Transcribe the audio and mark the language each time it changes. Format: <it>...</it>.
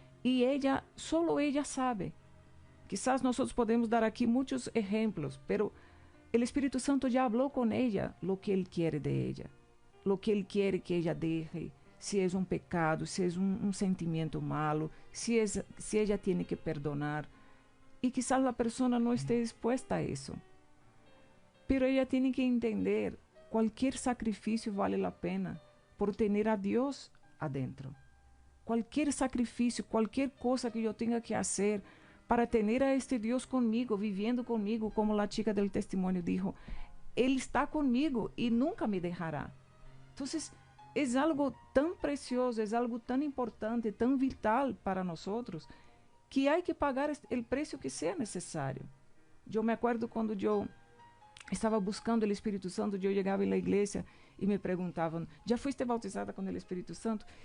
<pt>E só</pt> <es>ella</es> <pt>sabe.</pt> <es>Quizás</es> <pt>nós podemos dar aqui muitos exemplos,</pt> <es>pero</es> <pt>o Espírito Santo já falou com ella</pt> <es>lo que Ele quer de ella, lo que Ele quer que ella deje,</es> <pt>se é um pecado, se é um sentimento</pt> <es>malo,</es> <pt>se ella tem que</pt> <es>perdonar.</es> <pt>E</pt> <es>quizás</es> <pt>a pessoa não esteja disposta a isso.</pt> <es>Pero ella tiene que entender, cualquier sacrificio vale la pena por tener a Dios adentro. Cualquier sacrificio, cualquier cosa que yo tenga que hacer</es> <pt>para ter a este Deus comigo, viviendo comigo, como a</pt> <es>chica del testimonio dijo.</es> <pt>Ele está comigo e nunca me deixará. Então, é algo tão precioso, é algo tão importante, tão vital para nós, que há que pagar o preço que seja necessário. Eu</pt> <es>me acuerdo</es> <pt>quando eu estava buscando o Espírito Santo, eu chegava na igreja e me perguntavam, já foste</pt> <es>bautizada</es> <pt>com o Espírito Santo?</pt>